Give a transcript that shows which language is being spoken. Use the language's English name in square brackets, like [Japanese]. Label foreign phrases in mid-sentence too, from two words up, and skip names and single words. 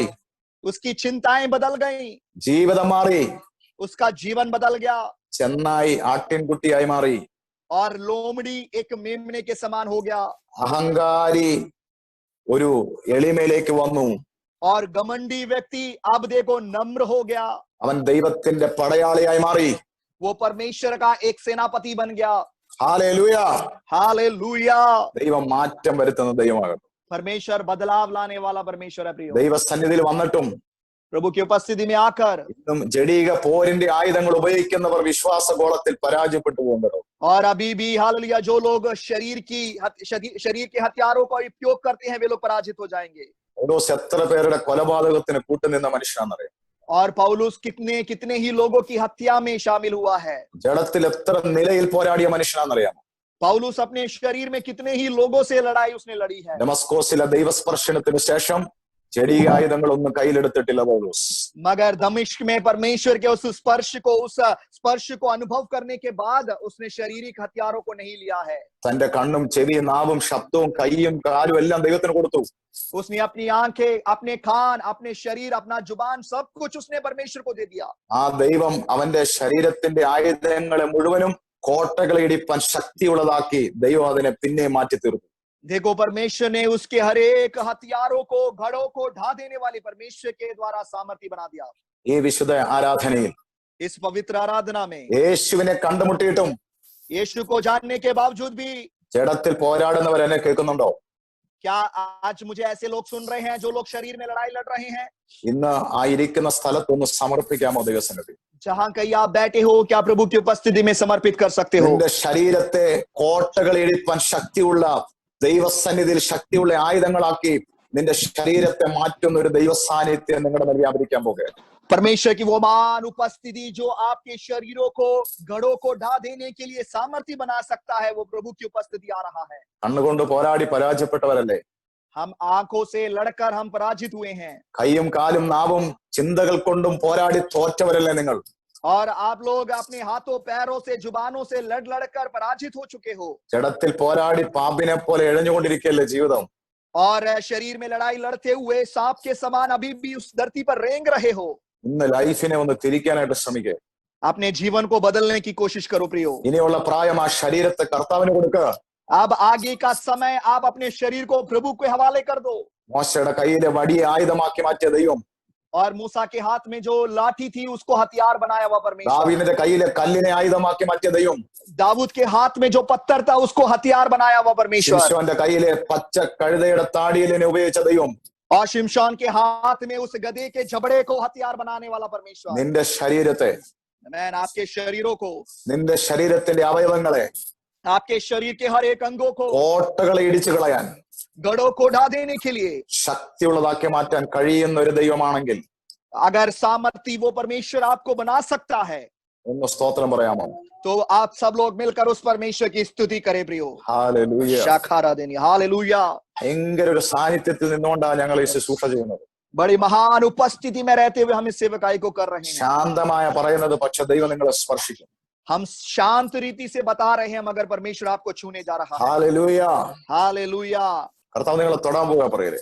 [Hindi] उसकी चिंताएं बदल गईं, [Malayalam] ജീവിതം മാറി, [Hindi] उसका जीवन बदल गया, [Malayalam] ചെന്നായി ആട്ടിൻകുട്ടിയായി മാറി. [Hindi] और लोमड़ी एक मेमने के समान हो गया. [Malayalam] അഹങ്കാരി ഒരു എളിമയിലേക്ക് വന്നു. [Hindi] और घमंडी व्यक्ति अब देखो नम्र हो गया. [Malayalam] അവൻ ദൈവത്തിന്റെ പടയാളിയായി മാറി. [Hindi] वो परमेश्वर का एक सेनापति बन गया. [Malayalam] ഹല്ലേലൂയ. [Hindi] हालेलुया. [Malayalam] ദൈവം മാറ്റം വരുത്തുന്ന ദൈവമാകട്ടെ. [Hindi] परमेश्वर बदलाव लाने वाला परमेश्वर है प्रियो. [Malayalam] ദൈവസന്നിധിയിൽ വന്നിട്ടും [Hindi] प्रभु की उपस्थिति में आकर [Malayalam] ഇന്നും ജഡീക പോരിന്റെ ആയുധങ്ങൾ ഉപയോഗിക്കുന്നവർ വിശ്വാസഗോളത്തിൽ പരാജയപ്പെട്ടു പോകുന്നുണ്ടോ? [Hindi] और अभी भी हालेलुया जो लोग शरीर के हथियारों का उपयोग करते हैं, वे लोग पराजित हो जाएंगे. [Malayalam] പൗലോസ് എത്ര പേരുടെ കൊലപാതകത്തിന് കൂട്ടുനിന്ന മനുഷ്യനാണെന്നറിയാം. [Hindi] और पौलुस कितने ही लोगों की हत्या में शामिल हुआ है. [Malayalam] ജഡത്തിൽ എത്ര നിലയിൽ പോരാടിയ മനുഷ്യനാണെന്നറിയാം. [Hindi] पौलुस अपने शरीर में कितने ही लोगों से लड़ाई उसने लड़ी है. [Malayalam] ഡമസ്കോസിലെ ദൈവസ്പർശനത്തിന് ശേഷം ജഡീക ആയുധങ്ങളൊന്നും കയ്യിലെടുത്തിട്ടില്ല പൗലോസ്. [Hindi] मगर दमिश्क में परमेश्वर के उस स्पर्श को अनुभव करने के बाद उसने शारीरिक हथियारों को नहीं लिया है. [Malayalam] തന്റെ കണ്ണും ചെവിയും നാവും ശബ്ദവും കൈയും കാലും എല്ലാം ദൈവത്തിന് കൊടുത്തു. [Hindi] उसने अपनी आंखें, अपने कान, अपने शरीर, अपना जुबान, सब कुछ उसने परमेश्वर को दे दिया. [Malayalam] ആ ദൈവം അവന്റെ ശരീരത്തിന്റെ ആയുധങ്ങളെ മുഴുവനും കോട്ടകളെ ഇടിപ്പാൻ ശക്തിയുള്ളതാക്കി ദൈവം അതിനെ പിന്നെ മാറ്റി തീർത്തു. [Hindi] देखो परमेश्वर ने उसके हर एक हथियारों को, घड़ों को ढा देने वाले परमेश्वर के द्वारा सामर्थ्य बना दिया. [Malayalam] ഈ വിശുദ്ധ ആരാധനയിൽ [Hindi] इस पवित्र आराधना में [Malayalam] യേശുവിനെ കണ്ടുമുട്ടിയിട്ടും [Hindi] यीशु को जानने के बावजूद भी [Malayalam] ജഡത്തിൽ പോരാടുന്നവർ എന്നെ കേൾക്കുന്നുണ്ടോ? [Hindi] क्या आज मुझे ऐसे लोग सुन रहे हैं जो लोग शरीर में लड़ाई लड़ रहे हैं? [Malayalam] ഇന്ന് ആ ഇരിക്കുന്ന സ്ഥലത്തൊന്ന് സമർപ്പിക്കാമോ ദൈവസന്നിധി? [Hindi] जहां कहीं आप बैठे हो, क्या प्रभु की उपस्थिति में समर्पित कर सकते हो? [Malayalam] നിന്റെ ശരീരത്തെ കോട്ടകൾ ഇടിപ്പാൻ ശക്തിയുള്ള ദൈവസന്നിധിയിൽ ശക്തിയുള്ള ആയുധങ്ങളാക്കി നിന്റെ ശരീരത്തെ മാറ്റുന്ന ഒരു ദൈവ സാന്നിധ്യം നിങ്ങളുടെ മേൽ വ്യാപരിക്കാൻ പോകുകയാണ്. [Hindi] परमेश्वर की वो मान उपस्थिति जो आपके शरीरों को, घड़ों को ढा देने के लिए सामर्थ्य बना सकता है, वो प्रभु की उपस्थिति आ रहा है. [Malayalam] കണ്ണുകൊണ്ട് പോരാടി പരാജയപ്പെട്ടവരല്ലേ? [Hindi] हम आंखों से लड़कर हम पराजित हुए हैं. [Malayalam] കൈയും കാലും നാവും ചിന്തകൾ കൊണ്ടും പോരാടി തോറ്റവരല്ലേ നിങ്ങൾ? [Hindi] और आप लोग अपने हाथों पैरों से जुबानों से लड़ लड़ कर पराजित हो चुके हो [Malayalam] ജഡത്തിൽ പോരാടി പാമ്പിനെ പോലെ എഴഞ്ഞുകൊണ്ടിരിക്കുകയല്ലേ ജീവിതം. [Hindi] और शरीर में लड़ाई लड़ते हुए सांप के समान अभी भी उस धरती पर रेंग रहे हो। [Malayalam] ഇന്ന് ലൈഫിനെ ഒന്ന് തിരിക്കാനായിട്ട് ശ്രമിക്കുക. [Hindi] अपने जीवन को बदलने की कोशिश करो प्रियो। [Malayalam] ഇനിയുള്ള പ്രായം ആ ശരീരത്തെ കർത്താവിന് കൊടുക്കുക. [Hindi] अब आगे का समय आप अपने शरीर को प्रभु के हवाले कर दो। [Malayalam] മോശയുടെ കയ്യിലെ വടിയെ ആയുധമാക്കി മാറ്റിയ ദൈവം [Hindi] और मूसा के हाथ में जो लाठी थी उसको हथियार बनाया हुआ परमेश्वर। [Malayalam] ദാവീദിന്റെ കയ്യിലെ കല്ലിനെ ആയുധമാക്കി മാറ്റിയ ദൈവം [Hindi] दाऊद के हाथ में जो पत्थर था उसको हथियार बनाया हुआ परमेश्वर। [Malayalam] ശിംശോന്റെ കയ്യിലെ പച്ച കഴുതയുടെ താടിയിലിനെ ഉപയോഗിച്ച ദൈവം [Hindi] और शिमशोन के हाथ में उस गधे के जबड़े को हथियार बनाने वाला परमेश्वर। [Malayalam] നിന്റെ ശരീരത്തെ, [Hindi] मैन आपके शरीरों को, [Malayalam] നിന്റെ ശരീരത്തിന്റെ അവയവങ്ങളെ, [Hindi] आपके शरीर के हर एक अंगों को, [Malayalam] കോട്ടകളെ ഇടിച്ചു കളയാൻ, [Hindi] गढ़ों को ढा देने के लिए [Malayalam] ശക്തിയുള്ളതാക്കി മാറ്റാൻ കഴിയുന്ന ഒരു ദൈവമാണെങ്കിൽ [Hindi] अगर सामर्थ्य वो परमेश्वर आपको बना सकता है [Malayalam] ഒന്ന് സ്തോത്രം പറയാമോ? [Hindi] तो आप सब लोग मिलकर उस परमेश्वर की स्तुति करें प्रियो। [Malayalam] ഹല്ലേലൂയ. [Hindi] शाखारा देनी हालेलुया। [Malayalam] ഭയങ്കര ഒരു സാന്നിധ്യത്തിൽ നിന്നുകൊണ്ടാണ് ഞങ്ങൾ ഈ ശുശ്രൂഷ ചെയ്യുന്നത്. [Hindi] बड़ी महान उपस्थिति में रहते हुए हम इस सेवकाई को कर रहे हैं। [Malayalam] ശാന്തമായ പറയുന്നത്, പക്ഷെ ദൈവം നിങ്ങളെ സ്പർശിക്കും. [Hindi] हम शांत रीति से बता रहे हैं मगर परमेश्वर आपको छूने जा रहा है। [Malayalam] ഹല്ലേലൂയ. [Hindi] हालेलुया। [Malayalam] കർത്താവ് നിങ്ങളെ തൊടാൻ പോവുക പറയരെ.